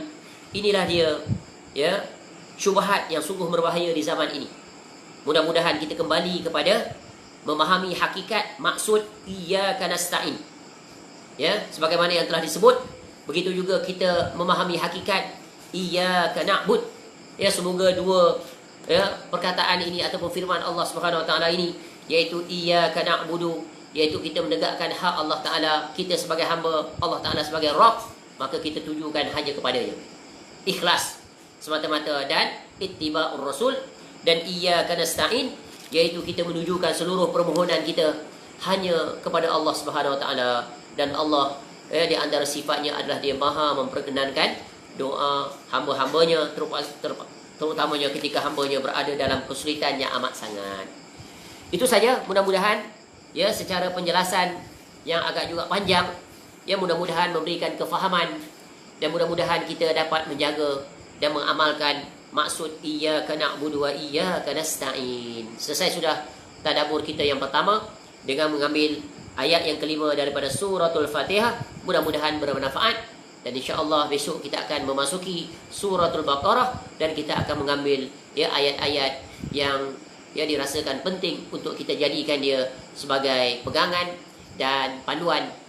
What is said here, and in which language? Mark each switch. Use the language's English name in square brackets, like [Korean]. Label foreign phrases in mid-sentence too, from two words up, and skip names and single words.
[Malay] Inilah dia, ya, syubhat yang sungguh berbahaya di zaman ini. Mudah-mudahan kita kembali kepada memahami hakikat maksud [Arabic] إياك نستعين. [Malay] Ya, sebagaimana yang telah disebut, begitu juga kita memahami hakikat [Arabic] إياك نعبد. [Malay] Ya, semoga dua perkataan ini ataupun firman [Arabic] الله سبحانه وتعالى [Malay] ini, iaitu [Arabic] إياك نعبد, [Malay] iaitu kita menegakkan hak Allah Ta'ala, kita sebagai hamba, Allah Ta'ala sebagai Rabb, maka kita tujukan hanya kepadanya. Ikhlas semata-mata dan [Arabic] اتباع الرسول. Dan إياك نستعين, [Malay] iaitu kita menujukan seluruh permohonan kita hanya kepada [Arabic] الله سبحانه وتعالى. [Malay] Dan Allah, di antara sifatnya adalah dia maha memperkenankan doa hamba-hambanya, terutamanya ketika hambanya berada dalam kesulitan yang amat sangat. Itu saja, mudah-mudahan ya secara penjelasan yang agak juga panjang, ya mudah-mudahan memberikan kefahaman, dan mudah-mudahan kita dapat menjaga dan mengamalkan maksud [Arabic] إياك نعبد وإياك نستعين. [Malay] Selesai sudah tadabbur kita yang pertama dengan mengambil ayat yang kelima daripada suratul Fatihah. Mudah-mudahan bermanfaat, dan insya-Allah besok kita akan memasuki suratul Baqarah, dan kita akan mengambil ya ayat-ayat yang dirasakan penting untuk kita jadikan dia sebagai pegangan dan panduan